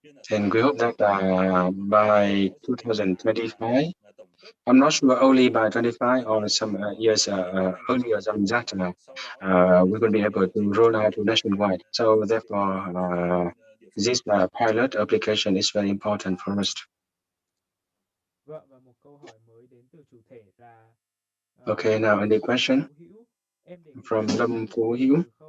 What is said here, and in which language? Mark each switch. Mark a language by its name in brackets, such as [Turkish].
[English] And we hope that by 2025, I'm not sure only by 25 or some years earlier than that, we're going to be able to roll out nationwide. So therefore, this pilot application is very important for us. [Vietnamese] Vâng, và một câu hỏi mới đến từ chủ thể là [English] Okay, now any question from Lâm Phú Hiếu?